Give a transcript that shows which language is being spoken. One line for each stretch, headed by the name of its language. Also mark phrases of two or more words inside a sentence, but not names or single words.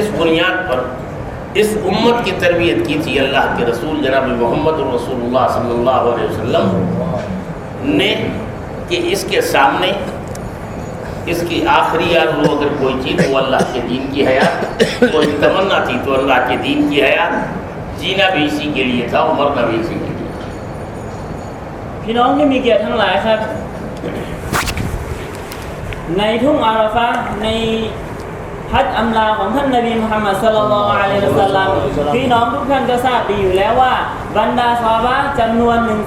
Urdu: اس بنیاد پر اس امت کی تربیت کی تھی اللہ کے رسول جناب محمد رسول اللہ
Arabic: صلی اللہ علیہ وسلم
Urdu: نے کہ اس کے سامنے اس کی آخری آرزو اگر کوئی چیز وہ اللہ کے دین کی حیات، کوئی تمنا تھی تو اللہ کے دین کی حیات، جینا بھی اسی کے لیے تھا اور مرنا بھی اسی کے لیے۔
Thai: พี่น้องที่มีเกียรติทั้งหลายครับในทุ่งอาราฟะห์ในฮัจญ์อำลาของท่านนบีมุฮัมมัดศ็อลลัลลอฮุอะลัยฮิวะซัลลัมพี่น้องทุกท่านก็ทราบดีอยู่แล้วว่าบรรดาซอฮาบะห์จำนวน